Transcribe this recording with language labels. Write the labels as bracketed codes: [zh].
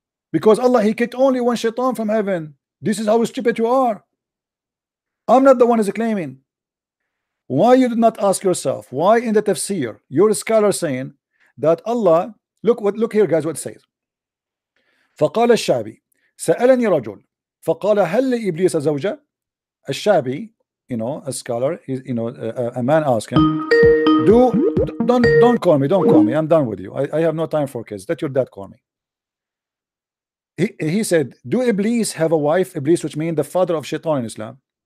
[en] Because Allah he kicked only one shaitan from heaven. This is how stupid you are. I'm not the one who's claiming. Why you did not ask yourself why in the tafsir your scholar saying that Allah, look here guys what it says. [ar] فقال الشعبي سألني رجل فقال هل لإبليس زوجة. [en] الشعبي, you know, a scholar, a man asked him, don't call me, I'm done with you. I have no time for kids. Let your dad call me. He said, do Iblis have a wife? Iblis, which means the father of Shaitan in Islam.